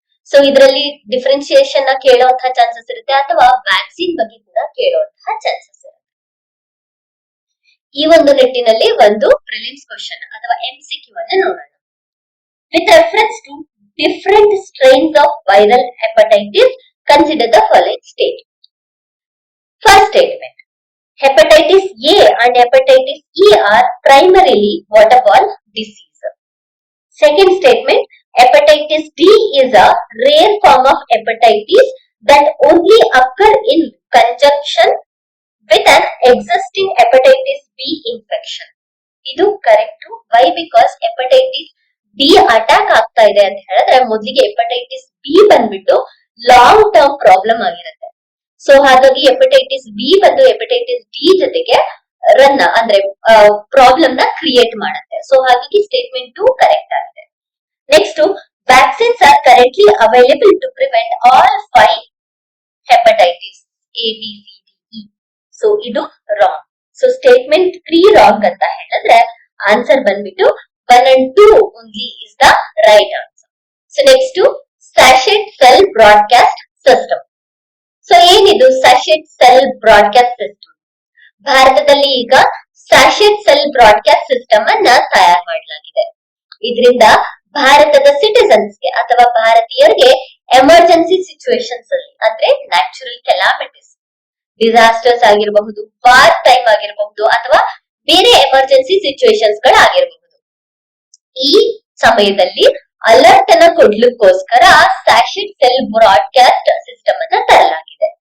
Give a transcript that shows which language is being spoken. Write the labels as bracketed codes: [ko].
[kn] So ಇದರಲ್ಲಿ differentiation ನ ಕೇಳುವಂತಹ ಚಾನ್ಸಸ್ ಇರುತ್ತೆ ಅಥವಾ ವ್ಯಾಕ್ಸಿನ್ ಬಗ್ಗೆ ಕೂಡ ಕೇಳುವಂತಹ ಚಾನ್ಸಸ್ ಇರುತ್ತೆ. ಈ ಒಂದು ನಿಟ್ಟಿನಲ್ಲಿ ಒಂದು ಪ್ರಿಲಿಮ್ಸ್ ಕ್ವಶನ್ ಅಥವಾ MCQ ಅನ್ನು ನೋಡೋಣ. [en] With reference to different strains of viral hepatitis, consider the following statement. First statement, hepatitis A and hepatitis E are primarily waterborne disease. Second statement, hepatitis D is a rare form of hepatitis that only occur in conjunction with an existing hepatitis B infection. [kn] ಇದು correct. Y? Because hepatitis D attack ಆಗ್ತಾ ಇದೆ ಅಂತ ಹೇಳಿದ್ರೆ ಮೊದಲಿಗೆ hepatitis B ಬಂದ್ಬಿಟ್ಟು long term problem ಆಗಿರುತ್ತೆ. So ಹಾಗಾಗಿ hepatitis B ಬಂದು ಹೆಪಟೈಟಿಸ್ ಡಿ ಜೊತೆಗೆ ರನ್ ಅಂದ್ರೆ ಪ್ರಾಬ್ಲಮ್ ನ ಕ್ರಿಯೇಟ್ ಮಾಡುತ್ತೆ. ಸೊ ಹಾಗಾಗಿ ಸ್ಟೇಟ್ಮೆಂಟ್ 2 ಕರೆಕ್ಟ್ ಆಗಿದೆ. [en] next, vaccines are currently available to prevent all 5 [kn] hepatitis ABCDE. So ಇದು ರಾಂಗ್. ಸೊ ಸ್ಟೇಟ್ಮೆಂಟ್ 3 ರಾಂಗ್ ಅಂತ ಹೇಳಿದ್ರೆ ಆನ್ಸರ್ ಬಂದ್ಬಿಟ್ಟು [en] 1 and 2 only is the right answer. So next sachet cell broadcast system. [kn] So ಏನಿದು sachet cell broadcast system? ಭಾರತದಲ್ಲಿ ಈಗ sachet cell broadcast system ಅನ್ನ ತಯಾರು ಮಾಡಲಾಗಿದೆ. ಇದರಿಂದ ಭಾರತದ ಸಿಟಿಸನ್ಸ್ಗೆ ಅಥವಾ ಭಾರತೀಯರಿಗೆ ಎಮರ್ಜೆನ್ಸಿ ಸಿಚುವೇಶನ್ಸ್ ಅಲ್ಲಿ ಅಂದ್ರೆ ನ್ಯಾಚುರಲ್ ಕೆಲಾಮಿಟೀಸ್, ಡಿಸಾಸ್ಟರ್ಸ್ ಆಗಿರಬಹುದು, ವಾರ್ ಟೈಮ್ ಆಗಿರಬಹುದು ಅಥವಾ ಬೇರೆ ಎಮರ್ಜೆನ್ಸಿ ಸಿಚುವೇಶನ್ಸ್ ಗಳಾಗಿರಬಹುದು, ಈ ಸಮಯದಲ್ಲಿ ಅಲರ್ಟ್ ಅನ್ನ ಕೊಡ್ಲಿಕ್ಕೋಸ್ಕರ ಸ್ಯಾಶೆಟ್ ಸೆಲ್ ಬ್ರಾಡ್ಕಾಸ್ಟ್ ಸಿಸ್ಟಮ್ ಅನ್ನ ತರಲಾಗಿದೆ.